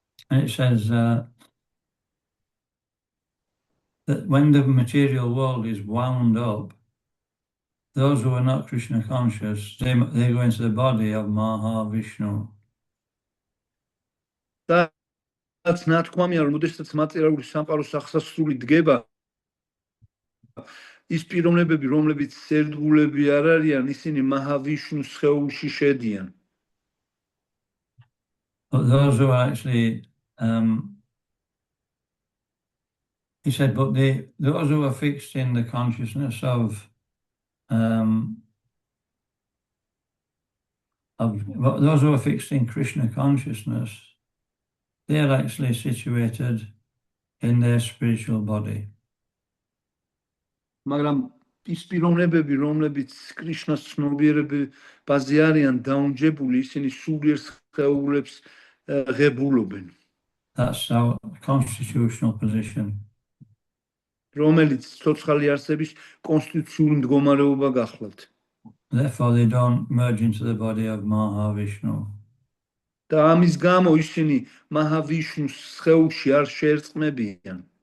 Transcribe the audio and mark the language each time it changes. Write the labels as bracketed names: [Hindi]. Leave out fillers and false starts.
[English] And it says that when the material world is wound up, those who are not Krishna conscious, they go into the body of Mahavishnu. [Georgian] რაც ნათქვამია, რომ ოდესაც მატერიალური სამყაროს ახსასრული დგება, ის პიროვნებები, რომლებიც ერთგულები არ არიან, ისინი მაჰავიშნუს სხეულში შედიან. [English] But those who are actually, he said, but those who are fixed in the consciousness of those who are fixed in Krishna consciousness, they are actually situated in their spiritual body. [Georgian] მაგრამ ის პიროვნებები, რომლებიც კრიშნას ცნობიერებაზე არიან დაუნჯებული, ისინი სულიერ სხეულებს ღებულობენ. [English] That's our constitutional position. [Georgian] რომელიც ცოცხალი არსების კონსტიტუციური მდგომარეობა გახლავთ. [English] Therefore, they don't merge into the body of Mahavishnu. [Georgian] და ამის გამო ისინი მაჰავიშნუს სხეულში არ შეერწყმებიან.